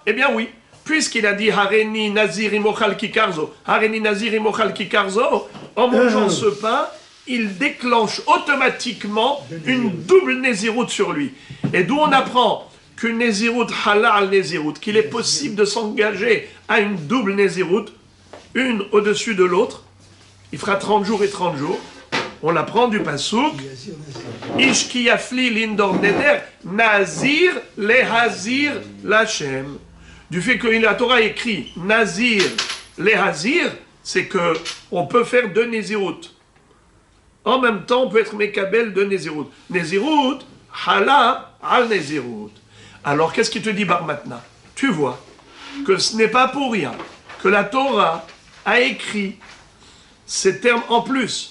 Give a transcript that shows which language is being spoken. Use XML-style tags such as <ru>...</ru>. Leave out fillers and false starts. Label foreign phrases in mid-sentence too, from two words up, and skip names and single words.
<fr>Eh bien oui. Puisqu'il a dit</fr> <he>הריני נזיר אם אוכל ככר זו, הריני נזיר אם אוכל ככר זו,</he> <fr>en mangeant ce pain, il déclenche automatiquement une double Nézirut sur lui. Et d'où on apprend qu'une</fr> <he>נזירות חלה על נזירות,</he> <fr>qu'il est possible de s'engager à une double Nézirut, une au-dessus de l'autre, il fera 30 jours et 30 jours. On l'apprend du pasuk,</fr> <he>איש כי יפליא לנדור נדר נזיר להזיר לכם.</he> <fr>Du fait que la Torah écrit</fr> <he>נזיר להזיר,</he> <fr>c'est que on peut faire 2 Nézirut. En même temps, on peut être Mekabel de Nézirut.</fr> <he>נזירות, חלה על נזירות.</he> <fr>Alors, qu'est-ce qu'il te dit, Bar Matna? Tu vois que ce n'est pas pour rien que la Torah a écrit ces termes en plus.</fr>